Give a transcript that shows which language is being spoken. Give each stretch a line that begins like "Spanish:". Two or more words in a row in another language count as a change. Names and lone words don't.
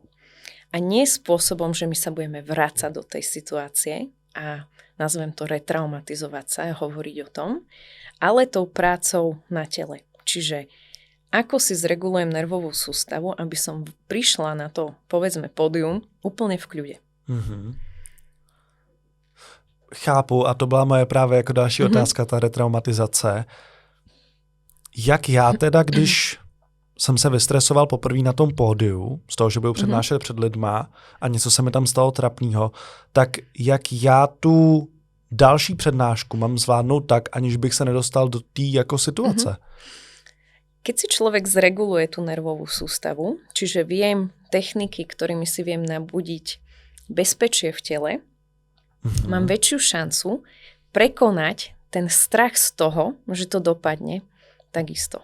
Slovak: A nie spôsobom, že my sa budeme vrácať do tej situácie a nazvem to retraumatizovať sa a hovoriť o tom, ale tou prácou na tele. Čiže ako si zregulujem nervovú sústavu, aby som prišla na to, povedzme, pódium úplne v kľude.
Czech: Chápu, a to byla moje právě jako další otázka, ta retraumatizace. Jak já teda, když jsem se vystresoval poprvé na tom pódiu, z toho, že budu přednášet před lidma a něco se mi tam stalo trapného, tak jak já tu další přednášku mám zvládnout tak, aniž bych se nedostal do té jako situace?
Slovak: Keď si človek zreguluje tú nervovú sústavu, čiže viem techniky, ktorými si viem nabudiť bezpečie v tele, mám väčšiu šancu prekonať ten strach z toho, že to dopadne takisto.